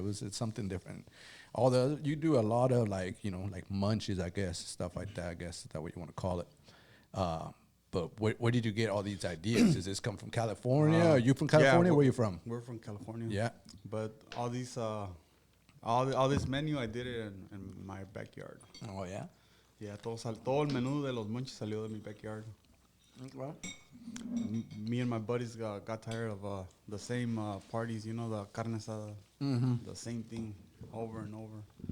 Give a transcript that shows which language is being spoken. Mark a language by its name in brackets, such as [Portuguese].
[English] It's something different. You do a lot of like munchies, I guess, stuff like that. I guess is that what you want to call it. But where did you get all these ideas? Does this come from California? Are you from California? Where are you from? We're from California. Yeah. But all these, all this menu, I did it in my backyard. Oh yeah. [Spanish] Yeah, todo el menú de los munchies salió de mi backyard. [English] Me and my buddies got tired of the same parties, the carne asada, the same thing over and over.